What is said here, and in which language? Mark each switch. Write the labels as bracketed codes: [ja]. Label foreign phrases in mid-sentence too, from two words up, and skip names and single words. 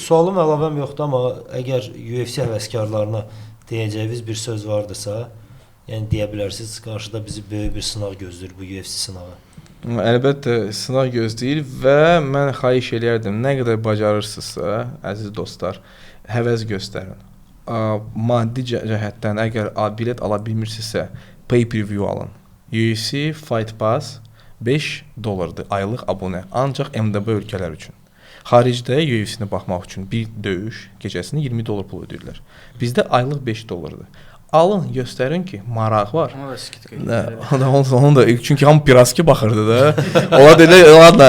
[az] Sualım əlavəm yoxdur, amma əgər UFC həvəskarlarına deyəcəyiniz bir söz vardırsa, yəni deyə bilərsiniz, qarşıda bizi böyük bir sınaq gözləyir, bu UFC sınağı. Əlbəttə sınaq gözləyir və mən xahiş eləyərdim, nə qədər bacarırsınızsa, əziz dostlar, həvəs göstərin. Maddi cəhətdən əgər bilet ala bilmirsinizsə, pay-per-view alın. UFC Fight Pass $5 aylıq abunə, ancaq MDB ölkələr üçün. Xaricdə UFC-nə baxmaq üçün bir döyüş gecəsini $20 pul ödəyirlər. Bizdə aylıq $5-dır. Alın, göstərin ki, maraq var. Ona da skit qeyd. Onu da çünki hamı piraski baxırdı da. Ola dedi, ladna.